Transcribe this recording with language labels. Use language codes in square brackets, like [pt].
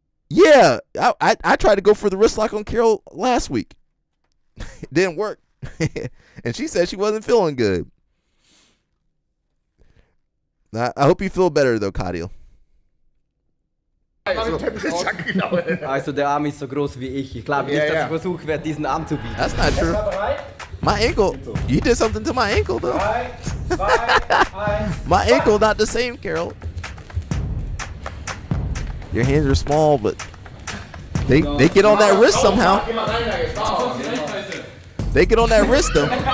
[en] Yeah, I tried to go for the wrist lock on Carol last week. It didn't work. And she said she wasn't feeling good. I hope you feel better though, Kadil. [de] Also der Arm ist so groß wie ich. Ich glaube nicht, dass ich versuchen werde, diesen Arm zu bieten. [en] That's not true. My ankle. You did something to my ankle though. My ankle not the same, Carol. Your hands are small, but they get on that wrist somehow. They get on that wrist though.